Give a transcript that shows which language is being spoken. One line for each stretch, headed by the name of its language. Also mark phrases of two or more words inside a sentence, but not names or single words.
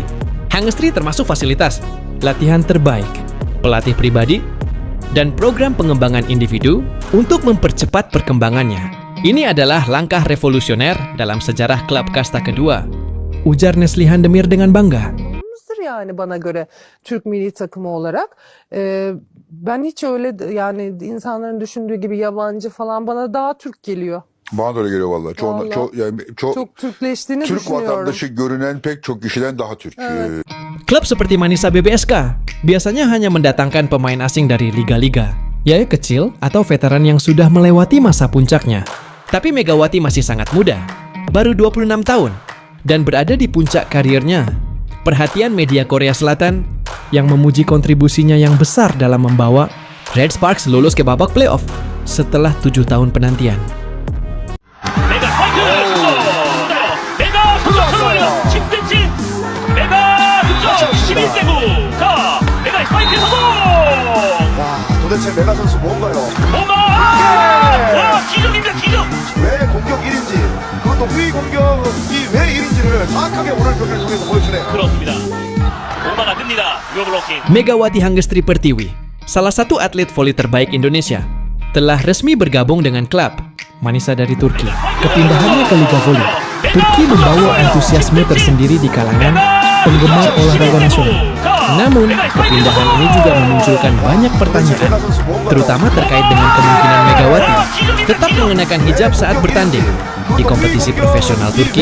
Indonesian: Hangestri termasuk fasilitas, latihan terbaik, pelatih pribadi, dan program pengembangan individu untuk mempercepat perkembangannya. Ini adalah langkah revolusioner dalam sejarah klub kasta kedua, ujar Neslihan Demir dengan bangga.
Turkish: Yani bana göre Türk milli takımı olarak. Ben hiç öyle yani insanların düşündüğü gibi yabancı falan bana daha Türk geliyor. Bana da öyle geliyor vallahi. Çok Türkleştiğini Türk düşünüyorum. vatandaşı görünen pek çok kişiden daha Türk. Evet.
Indonesian: Klub seperti Manisa BBSK biasanya hanya mendatangkan pemain asing dari liga-liga, yaitu kecil atau veteran yang sudah melewati masa puncaknya. Tapi Megawati masih sangat muda, baru 26 tahun, dan berada di puncak karirnya. Perhatian media Korea Selatan yang memuji kontribusinya yang besar dalam membawa Red Sparks lulus ke babak playoff setelah 7 tahun penantian.
Korean: 메가 스파이크 슛! 메가 슛! 10cm! 메가 슛! 11세구! 자! 메가 스파이크 성공! 와, 도대체 메가 선수 뭔가요? 오마! 와, 기적입니다, 기적! 왜 공격 1인지, 그것도 후위 공격이 왜 1인지를 정확하게 오늘 경기를 통해서 보여주네요. 그렇습니다. 오마가 뜹니다. 요 블로킹.
Indonesian: Megawati Hangestri Pertiwi, salah satu atlet voli terbaik Indonesia, telah resmi bergabung dengan klub Manisa dari Turki. Kepindahannya ke Liga Voli Turki membawa antusiasme tersendiri di kalangan penggemar olahraga nasional. Namun, kepindahan ini juga memunculkan banyak pertanyaan, terutama terkait dengan kemungkinan Megawati tetap mengenakan hijab saat bertanding di kompetisi profesional Turki.